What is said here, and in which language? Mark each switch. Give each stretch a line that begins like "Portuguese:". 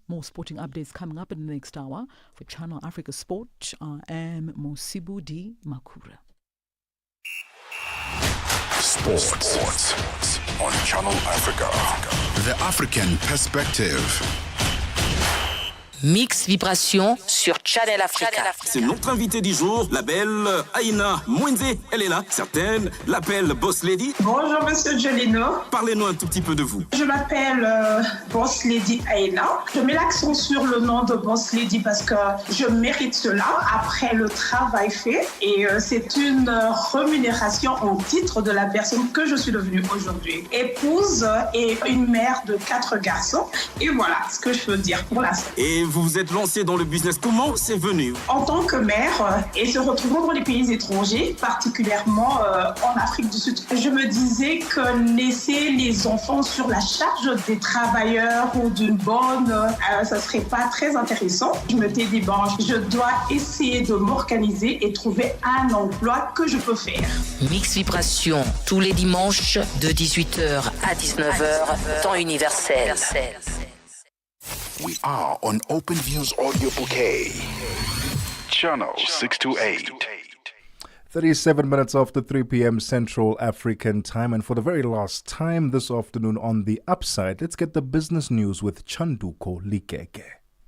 English: More sporting updates coming up in the next hour. For Channel Africa Sport, I am Mosibu Di Makura. Sports on Channel Africa. The African Perspective.
French: Mix Vibration sur Channel Africa. C'est notre invitée du jour, la belle Aïna Mwenze. Elle est là, certaines l'appellent Boss Lady. Bonjour Monsieur Jolino. Parlez-nous un tout petit peu de vous. Je m'appelle Boss Lady Aïna. Je mets l'accent sur le nom de Boss Lady parce que je mérite cela après le travail fait. Et c'est une rémunération en titre de la personne que je suis devenue aujourd'hui. Épouse et une mère de 4 garçons. Et voilà ce que je veux dire pour l'instant. Et vous vous êtes lancé dans le business. Comment c'est venu? En tant que mère et se retrouvant dans les pays étrangers, particulièrement en Afrique du Sud, je me disais que laisser les enfants sur la charge des travailleurs ou d'une bonne, ça serait pas très intéressant. Je me dis, bon, je dois essayer de m'organiser et trouver un emploi que je peux faire. Mix Vibration, tous les dimanches de 18h à 19h, temps universel.
English: We are on OpenView's audio bouquet. Channel 628. 37 minutes after 3 p.m. Central African time. And for the very last time this afternoon on The Upside, let's get the business news with Chanduko Likeke.